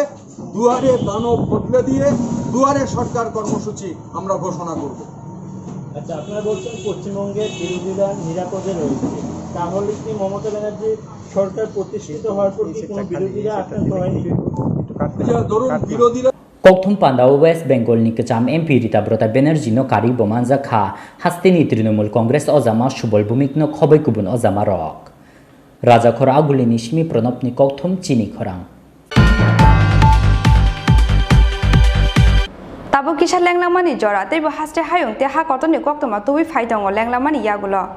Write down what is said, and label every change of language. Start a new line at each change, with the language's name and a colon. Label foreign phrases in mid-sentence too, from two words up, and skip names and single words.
Bangla: দুয়ারে দানব বদলে দিয়ে দুয়ারে সরকার কর্মসূচি আমরা ঘোষণা করব। আচ্ছা, আপনারা বলছেন পশ্চিমবঙ্গের বিরোধীরা নিরাপদে রয়েছে, তাহলে কি মমতা ব্যানার্জি সরকার প্রতিষ্ঠিত হওয়ার পর কি কোনো বিরোধীরা আক্রান্ত হয়নি? ধরুন বিরোধীরা
Kok Borok: कौथुम पांडाव वेस्ट बेंगल नि गोजाम एमपि रीता ब्रत बेनार्जी नो कारी बोमानजाखा हास्तेनि तृणमूल कांग्रेस अजामा सुबल भूमिक नो खबै गुबुन अजामा रक राजाखर आगुलिनि सिमी प्रणबनि कौथुम चिनि खरां ताबो किसा लेंलामानि जरा तैबो हास्ते हायुं ते हा कतनि कक्तमा तुबि फाइदङ लेंलामानि यागुलो